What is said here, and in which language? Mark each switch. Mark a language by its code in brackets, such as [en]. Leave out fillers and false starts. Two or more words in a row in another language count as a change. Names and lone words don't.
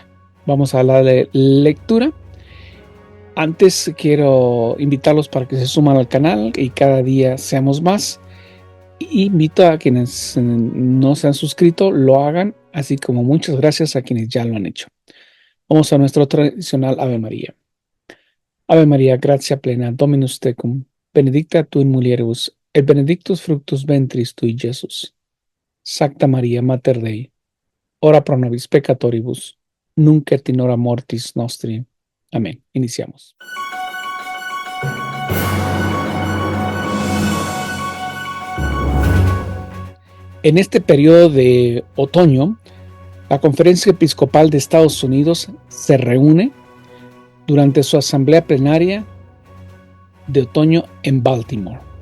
[es] Vamos a la lectura. Antes quiero invitarlos para que se suman al canal y cada día seamos más. Invito a quienes no se han suscrito, lo hagan, así como muchas gracias a quienes ya lo han hecho. Vamos a nuestro tradicional Ave María. [la] Ave María, gratia plena, Dominus tecum, benedicta tu in mulieribus, et benedictus fructus ventris tui, Iesus. Sancta Maria, Mater Dei, ora pro nobis peccatoribus, nunc et in hora mortis nostri. [es] Amén. Iniciamos. En este periodo de otoño, la Conferencia Episcopal de Estados Unidos se reúne durante su asamblea plenaria de otoño en Baltimore.